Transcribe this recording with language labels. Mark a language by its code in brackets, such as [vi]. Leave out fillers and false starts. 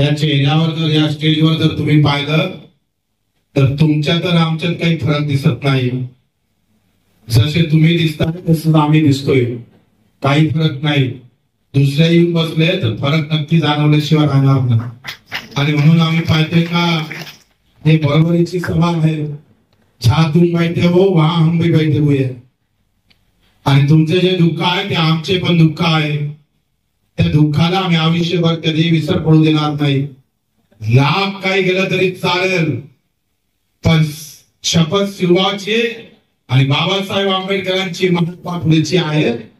[mr] या चेहऱ्यावर जर या स्टेजवर जर तुम्ही पाहिलं तर तुमच्यात आणि आमच्यात काही फरक दिसत नाही. जसे तुम्ही दिसता तसंच आम्ही दिसतोय, काही फरक नाही. दुसऱ्या येऊन बसले तर फरक नक्की जाणवल्याशिवाय राहणार नाही. आणि म्हणून आम्ही पाहतोय का हे बरोबरीची सभा आहे. [hi] जहां तुम बैठे हो वहां हम भी बैठे हुए हैं. [mr] आणि तुमचे जे दुःख आहे ते आमचे पण दुःख आहे. त्या दुःखाला आम्ही आयुष्यभर कधी विसर पडू देणार नाही. लाख काही गेलं तरी चालेल, पण शपथ शिवाची आणि बाबासाहेब आंबेडकरांची महात्मा फुलेची आहे.